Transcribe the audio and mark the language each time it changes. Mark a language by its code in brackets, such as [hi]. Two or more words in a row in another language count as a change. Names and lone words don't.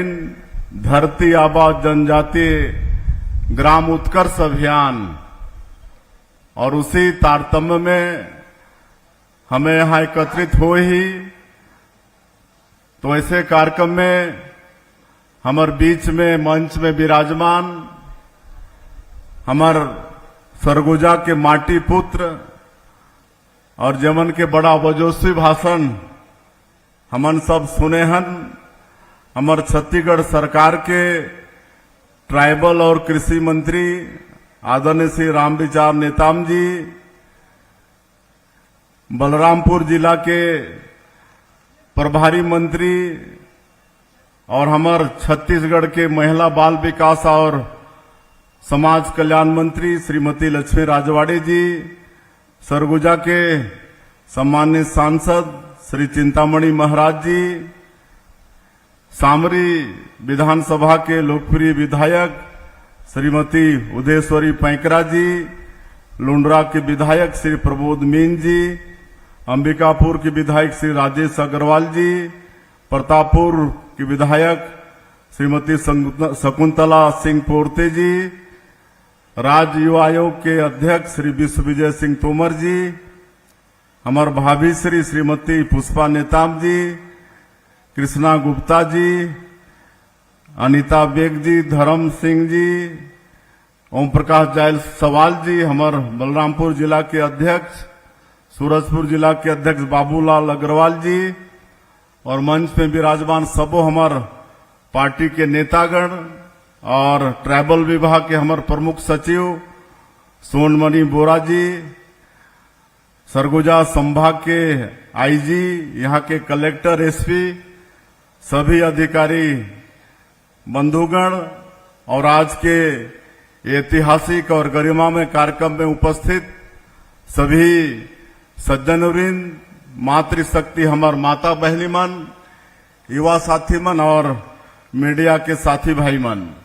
[hne] धरती आबा जनजातीय ग्राम उत्कर्ष अभियान, और उसी तारतम्य में हमें यहाँ एकत्रित हो ही तो ऐसे कार्यक्रम में हमारे बीच में मंच में विराजमान हमार सरगुजा के माटी पुत्र और जमन के बड़ा वजोस्वी भाषण हमन सब सुने हन। हमार छत्तीसगढ़ सरकार के ट्राइबल और कृषि मंत्री आदरणीय श्री रामविचार नेताम जी, बलरामपुर जिला के प्रभारी मंत्री और हमार छत्तीसगढ़ के महिला बाल विकास और समाज कल्याण मंत्री श्रीमती लक्ष्मी राजवाड़े जी, सरगुजा के सम्मानित सांसद श्री चिंतामणि महाराज जी, सामरी विधानसभा के लोकप्रिय विधायक श्रीमती उदयश्वरी पैंकरा जी, लुंड्रा के विधायक श्री प्रबोध मीन जी, अंबिकापुर के विधायक श्री राजेश अग्रवाल जी, प्रतापपुर के विधायक श्रीमती शकुंतला सिंह पोर्ते जी, राज्य युवा आयोग के अध्यक्ष श्री विश्व विजय सिंह तोमर जी, हमार भाभी श्रीमती पुष्पा नेताम जी, कृष्णा गुप्ता जी, अनिता बेग जी, धर्म सिंह जी, ओम प्रकाश जायल सवाल जी, हमार बलरामपुर जिला के अध्यक्ष, सूरजपुर जिला के अध्यक्ष बाबूलाल अग्रवाल जी, और मंच में विराजमान सबो हमार पार्टी के नेतागण और ट्राइबल विभाग के हमारे प्रमुख सचिव सोनमणि बोरा जी, सरगुजा संभाग के आईजी, यहाँ के कलेक्टर, एसपी, सभी अधिकारी बंधुगण और आज के ऐतिहासिक और गरिमामय कार्यक्रम में उपस्थित सभी सज्जनवृंद, मातृशक्ति हमार माता बहनी मन, युवा साथी मन और मीडिया के साथी भाई मन,